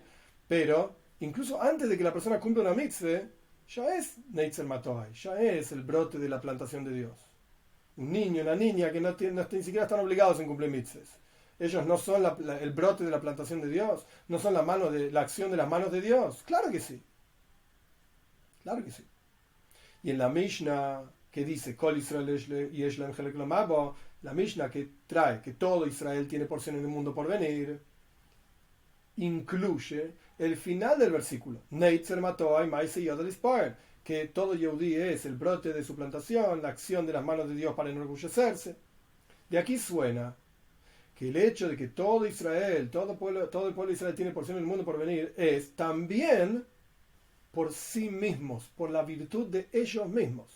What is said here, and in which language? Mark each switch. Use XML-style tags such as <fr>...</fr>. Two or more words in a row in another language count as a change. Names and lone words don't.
<es>Pero, incluso antes de que la persona cumpla una mitzvah, ya es</es> <he>נצר מטעי,</he> <es>ya es el brote de la plantación de Dios. Un niño, una niña que ni siquiera están obligados en cumplir mitzvahs. Ellos no son el brote de la plantación de Dios, no son la acción de las manos de Dios. Claro que sí. Claro que sí. Y en la Mishnah que dice,</es> <he>כל ישראל יש להם חלק לעולם הבא,</he> <es>la Mishnah que trae que todo Israel tiene porción en el mundo por venir, incluye el final del versículo,</es> <he>נצר מטעי מעשה ידי להתפאר,</he> <es>que todo Yehudí es el brote de su plantación, la acción de las manos de Dios para enorgullecerse. De aquí suena que el hecho de que todo Israel, todo el pueblo de Israel tiene porción en el mundo por venir, es también por sí mismos, por la virtud de ellos mismos.</es>